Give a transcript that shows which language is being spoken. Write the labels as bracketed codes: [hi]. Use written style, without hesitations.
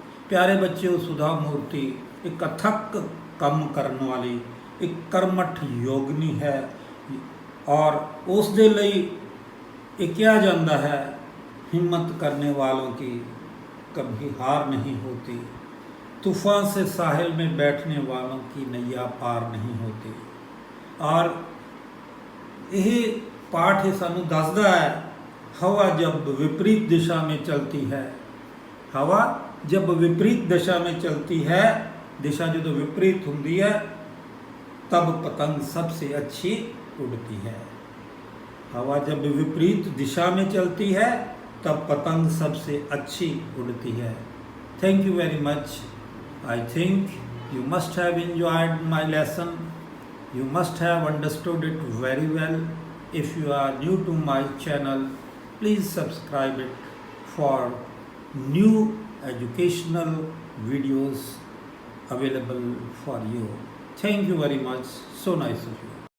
[pa] ਪਿਆਰੇ ਬੱਚਿਓ, ਸੁਧਾ ਮੂਰਤੀ ਇੱਕ ਅਥੱਕ ਕੰਮ ਕਰਨ ਵਾਲੀ ਇੱਕ ਕਰਮਠ ਯੋਗਿਨੀ ਹੈ, ਔਰ ਉਸ ਦੇ ਲਈ ਇਹ ਕਿਹਾ ਜਾਂਦਾ ਹੈ, [hi] हिम्मत करने वालों की कभी हार नहीं होती, [pa] तूफ़ान से साहिल में बैठने वालों की नैया पार नहीं होती। [hi] और यह पाठ [pa] सानू दसदा है, [hi] हवा जब विपरीत दिशा में चलती है, हवा जब विपरीत दिशा में चलती है, दिशा जो विपरीत होती है, तब पतंग सबसे अच्छी उड़ती है। हवा जब विपरीत दिशा में चलती है, तब पतंग सबसे अच्छी उड़ती है। [en] Thank you very much. I think you must have enjoyed my lesson. You must have understood it very well. If you are new to my channel, please subscribe it for new educational videos available for you. Thank you very much. So nice of you.